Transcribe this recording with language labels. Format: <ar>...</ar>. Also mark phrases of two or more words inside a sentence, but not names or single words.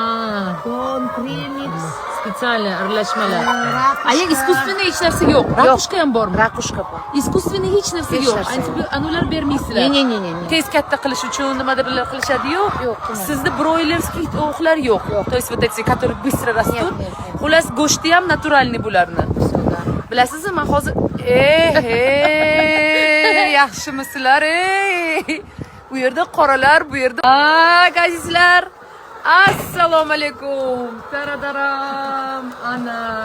<uz>Don, premix, spetsialniy aralashmalar. rakushka. Aya, искусственный hech narsa yo'q. Rakushka ham bormi? Rakushka bor. Искусственный hech narsa Hech yo'q. narsa yo'q. Anular bermaysizlar. Ne. Tez katta qilish uchun nimadirlar qilishadi-yu. Yo'q, qilmaydi. Sizda broilerskiy tovuqlar yo'q.</uz> <ru>То есть вот эти, которые быстро растут. Нет.</ru> <uz>Xullas, go'shti ham naturalniy bularni. Bilasizmi, men hozir yaxshimisizlar? Bu yerda qoralar, bu yerda azizlar. Assalomu alaykum. Taradaram. Ana.</uz>